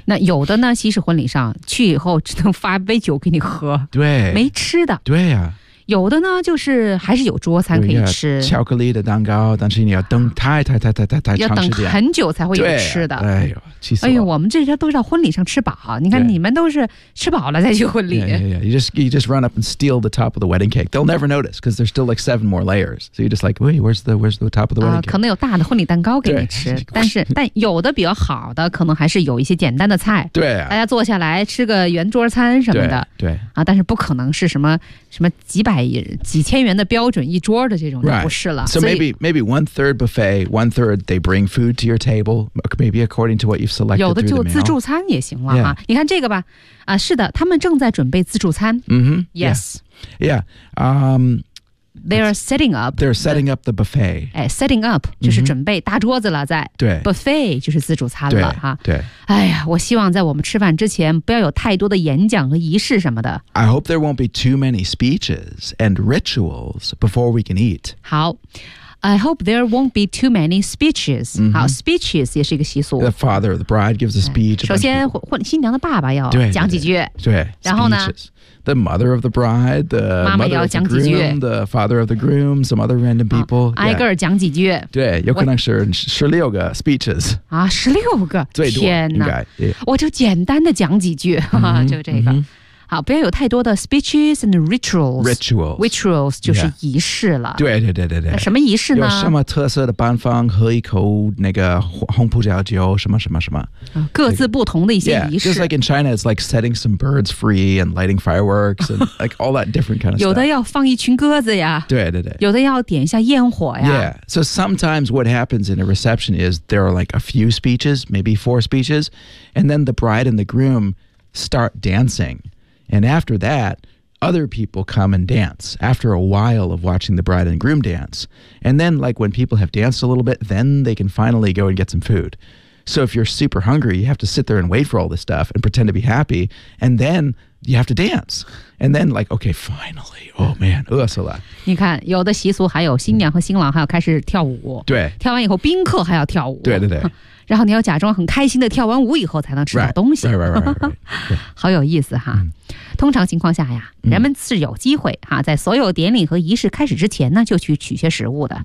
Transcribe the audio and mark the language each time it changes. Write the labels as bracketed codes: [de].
[zh] 那有的呢西式婚礼上去以后只能发杯酒给你喝对没吃的对呀、啊、有的呢就是还是有桌餐可以吃巧克力的蛋糕但是你要等太要等很久才会有吃的对、啊、哎呦气死了哎呦我们这些都是到婚礼上吃饱你看你们都是吃饱了再去婚礼 [en] you just run up and steal the top of the wedding cake they'll never notice because there's still like seven more layers so you're just like wait where's the top of the wedding cake [zh] 可能有大的婚礼蛋糕给你吃但有的比较好的可能还是有一些简单的菜对、啊、大家坐下来吃个圆桌餐什么的对, 对、啊、但是不可能是什么几千元的标准一桌的这种就不是了、 [en] right. so maybe one third buffet one third they bring food to your table maybe according to what you've selected [zh] 有的就自助餐也行了、 [en] yeah. [zh] 你看这个吧、啊、是的他们正在准备自助餐、 [en] mm-hmm. yes yeah, yeah. They're setting up the buffet. Setting up [zh] 就是准备大桌子了在。对。 Buffet 就是自助餐了。对。哈对哎呀我希望在我们吃饭之前不要有太多的演讲和仪式什么的。 [en] I hope there won't be too many speeches and rituals before we can eat. [zh] 好。 [en] I hope there won't be too many speeches.、 Mm-hmm. [zh] 好 speeches 也是一个习俗。 [en] The father of the bride gives a speech. [zh] 首先新娘的爸爸要讲几句。对。然后呢 [en] The mother of the bride, the [zh] 妈妈也要讲几句 [en] mother of the groom, the father of the groom, some other random people. [zh] 挨个儿讲几句。对有可能是十六个 speeches. 啊十六个最多天哪应该、 yeah. 我就简单的讲几句、mm-hmm, 就这个。Mm-hmm. 好不要有太多的 [en] speeches and rituals Rituals [zh] 就是仪式了、 [en] yeah. 对 [zh] 什么仪式呢有什么特色的办法喝一口那个红葡萄酒什么各自不同的一些仪式 [en] Just like in China it's like setting some birds free and lighting fireworks and like all that different kind of stuff [zh] 有的要放一群鸽子呀对有的要点一下焰火呀 [en] Yeah So sometimes what happens in a reception is there are like a few speeches maybe four speeches and then the bride and the groom start dancingAnd after that, other people come and dance after a while of watching the bride and groom dance. And then, like, when people have danced a little bit, then they can finally go and get some food. So if you're super hungry, you have to sit there and wait for all this stuff and pretend to be happy. And then you have to dance. And then, like, okay, finally. Oh, man. Oh, that's a lot. [zh] 你看有的习俗还有新娘和新郎还要开始跳舞。对。跳完以后宾客还要跳舞。对。然后你要假装很开心的跳完舞以后才能吃到东西。 [en] Right. [zh] 好有意思哈。 [en] Mm. [zh] 通常情况下呀人们是有机会哈在所有典礼和仪式开始之前呢就去取些食物的。